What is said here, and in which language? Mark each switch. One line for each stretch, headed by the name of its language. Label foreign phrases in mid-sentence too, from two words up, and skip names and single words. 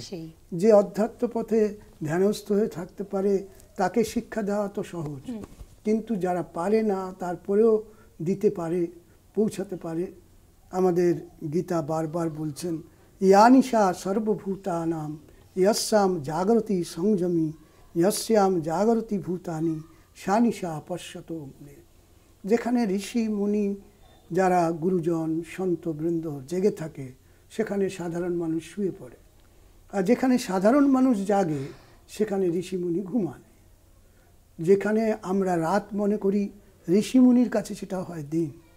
Bangla: যে অধ্যাত্ম পথে ধ্যানস্থ হয়ে থাকতে পারে, তাকে শিক্ষা দেওয়া তো সহজ। কিন্তু যারা পারে না, তারপরেও দিতে পারে, পৌঁছাতে পারে। আমাদের গীতা বারবার বলছেন,
Sanskrit: ইয়ানিশা সর্বভূতানাম यस्याम जागृति संयमी यस्याम जागृति भूतानि शानिशा पश्यतो मुने।
Bangla: যেখানে ঋষি মুনি, যারা গুরুজন সন্তবৃন্দ জেগে থাকে, সেখানে সাধারণ মানুষ শুয়ে পড়ে। আর যেখানে সাধারণ মানুষ জাগে, সেখানে ঋষিমুনি ঘুমায়। যেখানে আমরা রাত মনে করি, ঋষিমুনির কাছে সেটা হয় দিন।